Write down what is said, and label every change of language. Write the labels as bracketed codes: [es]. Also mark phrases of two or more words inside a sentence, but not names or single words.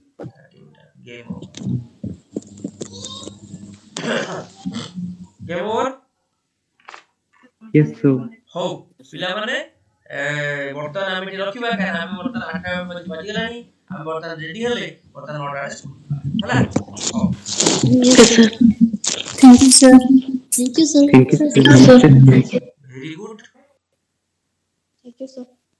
[en] 30 meter game over game over Yes, sir. [or] ହଉ ପିଲାମାନେ ବର୍ତ୍ତମାନ ଆମେ ଏଠି ରଖିବା କାରଣ ଆମେ ବର୍ତ୍ତମାନ 8ଟା ବାଜିଗଲାଣି ଆମେ ବର୍ତ୍ତମାନ ରେଡି ହେଲେ ବର୍ତ୍ତମାନ 9ଟା ବେଳେ ସ୍କୁଲ ହେଲା ହଉ [en] Yes, sir. Thank you, sir. Thank you, sir. Thank you, sir. Thank you, sir. Namaste. very good Thank you, sir.